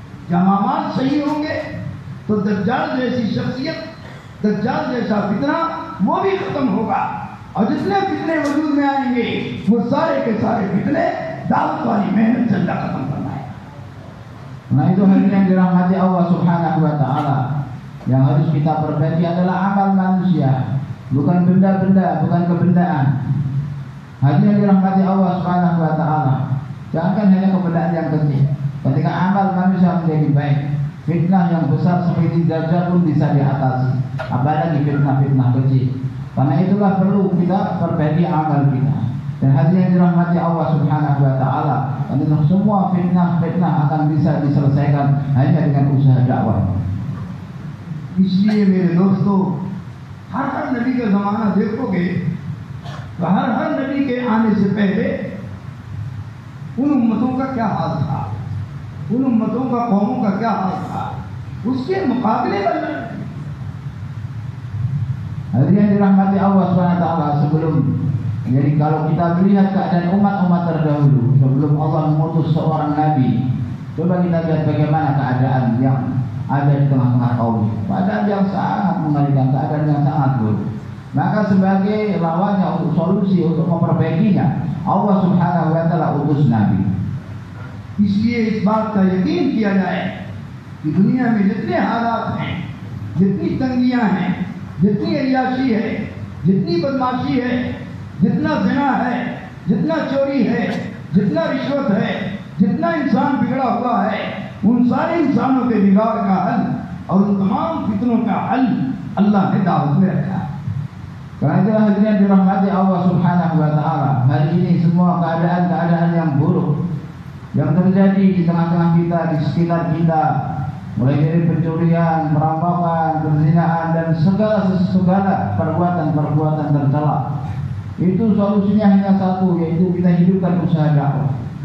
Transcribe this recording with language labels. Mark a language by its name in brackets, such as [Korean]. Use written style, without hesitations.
[Hindi] जब आमाल सही होंगे तो दज्जाल जैसी शख्सियत, दज्जाल जैसा फितना वो भी खत्म होगा, और जितने फितने वजूद में आएंगे वो सारे के सारे फितने दावत वाली मेहनत से अल्लाह खत्म करना है। [Indonesian] Nah itu hadirin yang dirahmati Allah Subhanahu wa taala. Yang harus kita perbaiki adalah amal manusia, bukan benda-benda, bukan kebendaan. Hadirin yang dirahmati Allah Subhanahu wa taala. Jangan hanya kebendaan yang kecil. Ketika amal manusia menjadi baik, fitnah yang besar seperti Dajjal pun bisa diatasi. Apalagi fitnah-fitnah kecil. Karena itulah perlu kita perbaiki amal kita. Dan hadirin yang dirahmati Allah Subhanahu wa taala, karena semua fitnah-fitnah akan bisa diselesaikan hanya dengan usaha dakwah. [Hindi] इसलिए मेरे दोस्तों, हर नबी का ज़माना देखोगे तो हर नबी के आने से पहले उन उम्मतों का क्या हाल था, उन उम्मतों का कौमों का क्या हाल था, उसके मुकाबले में [Indonesian] hadirin yang dirahmati Allah Subhanahu wa taala, jadi kalau kita melihat keadaan umat-umat terdahulu sebelum Allah mengutus seorang nabi, coba kita lihat bagaimana keadaan yang ada di tengah-tengah kaum, keadaan yang sangat mengerikan, keadaan yang sangat buruk. Maka sebagai lawannya untuk solusi untuk memperbaikinya, Allah Subhanahu wa taala utus nabi. [Hindi] इसलिए इस बात का यकीन किया जाए कि दुनिया में जितने हालात हैं, जितनी तंगियां हैं, जितनी अय्याशी है, जितनी बदमाशी है, जितना ज़िना है, जितना चोरी है, जितना रिश्वत है, जितना इंसान बिगड़ा हुआ है, उन सारे इंसानों के बिगाड़ का हल और उन तमाम फितनों का हल अल्लाह ने दावत में रखा है। [Indonesian] Karena itulah hadirin yang dirahmati Allah Subhanahu wa taala, hari ini semua keadaan-keadaan yang buruk yang terjadi di tengah-tengah kita, di sekitar kita, mulai dari pencurian, perampokan, perzinaan, dan segala perbuatan-perbuatan tercela, itu solusinya hanya satu, yaitu kita hidupkan usaha dakwah.